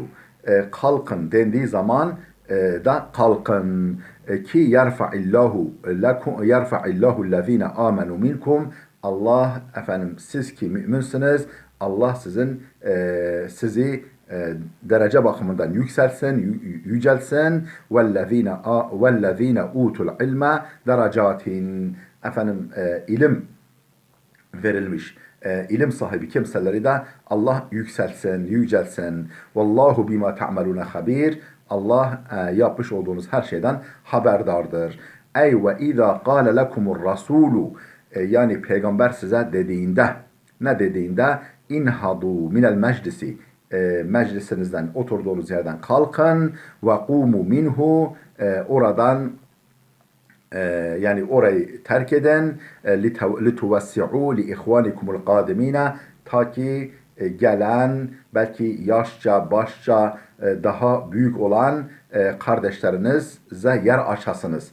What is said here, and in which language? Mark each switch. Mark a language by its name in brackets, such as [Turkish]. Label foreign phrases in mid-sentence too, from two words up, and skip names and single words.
[Turkish] Kalkın dendiği zaman da kalkın. [Arabic] Ki يرفع الله الذين آمنوا منكم. [Turkish] Allah, efendim siz ki müminsiniz, Allah sizi derece bakımından yükselsin, yücelsin. [Arabic] وَالَّذ۪ينَ اُوتُوا الْعِلْمَ دَرَجَاتٍ. [Turkish] Efendim ilim verilmiş, ilim sahibi kimseleri de Allah yükselsin, yücelsin. [Arabic] والله بما تعملون خبير. [Turkish] Allah yapmış olduğunuz her şeyden haberdardır. Ey [Arabic] وإذا قال لكم الرسول, [Turkish] yani peygamber size dediğinde, ne dediğinde, [Arabic] انهضوا من المجلس, [Turkish] meclisinizden, oturduğunuz yerden kalkın, [Arabic] وقوموا منه, [Turkish] oradan yani orayı terk eden, [Arabic] لتوسعوا لإخوانكم القادمين, [Turkish] ta ki gelen, belki yaşça başça daha büyük olan kardeşlerinize yer açasınız.